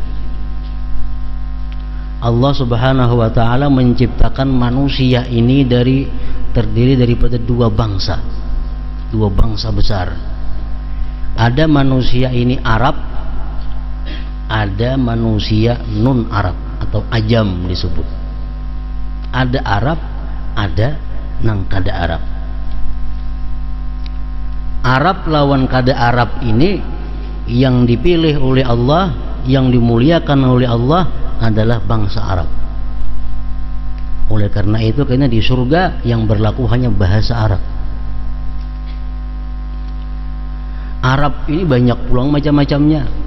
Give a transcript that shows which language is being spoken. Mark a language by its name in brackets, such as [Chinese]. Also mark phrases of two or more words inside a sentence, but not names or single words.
[Indonesian] Allah [Arabic] سبحانه وتعالى [Indonesian] menciptakan manusia ini terdiri daripada dua bangsa besar. Ada manusia ini Arab, ada manusia non Arab atau ajam disebut. Ada Arab, [Banjar] ada nang kada Arab. Arab lawan kada Arab ini yang dipilih oleh Allah, yang dimuliakan oleh Allah adalah bangsa Arab. [Indonesian] Oleh karena itu karena di surga yang berlaku hanya bahasa Arab. [Banjar] Arab ini banyak pulang macam-macamnya.